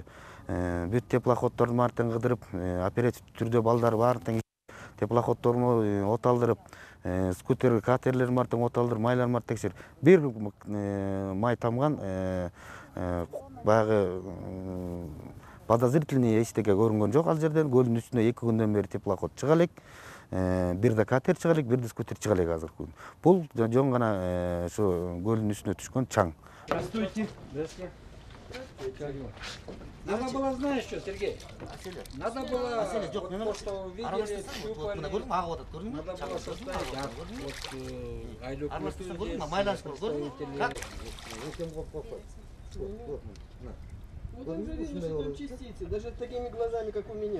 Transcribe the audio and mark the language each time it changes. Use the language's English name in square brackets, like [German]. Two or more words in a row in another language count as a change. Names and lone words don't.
[Kyrgyz] Бүт теплоходдордун баарын тең кыдырып, оперативдүү түрдө балдар баарын тең теплоходдордун от алдырып, скутер, катерлердин баарын тең от алдырып, майларын баарын текшерип, бир май тамган баягы подозрительный эчтеке көрүнгөн жок. Ал жерден көлдүн үстүнө 2 күндөн бери теплоход чыга элек, бир да катер чыга элек, бир да скутер чыга элек азыркы күн. Бул жөн гана ошо көлдүн үстүнө түшкөн чаң. [Russian] Здравствуйте. Надо было, знаешь что, Сергей? Надо было, то, что вы видели, щупали. Надо было составить Вот он же видно, что там частицы, даже такими глазами, как у меня.